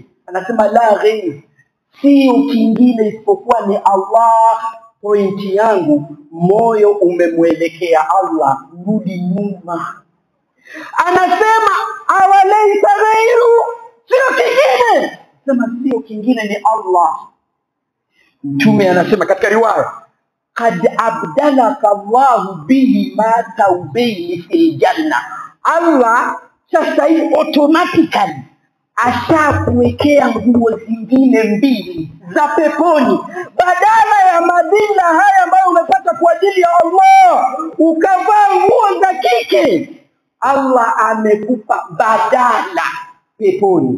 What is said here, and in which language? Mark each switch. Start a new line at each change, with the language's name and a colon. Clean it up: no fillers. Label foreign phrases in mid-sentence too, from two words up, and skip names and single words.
Swahili: Anasema
Arabic: لا غير,
Swahili: sio kingine isipokuwa ni Allah. Pointi yangu, moyo umemwelekea Allah, rudi nyuma. Anasema
Arabic: أولا غير,
Swahili: sio kingine. Sema sio kingine, ni Allah. Mtume anasema katika riwaya,
Arabic: قد أبدلك الله به ما ثوبين في الجنة.
Swahili: Allah sasa hivi automatically ashakuwekea nguo zingine mbili za peponi, badala ya madina haya ambayo umepata kwa ajili ya Allah ukavaa nguo za kike. Allah amekupa badala peponi.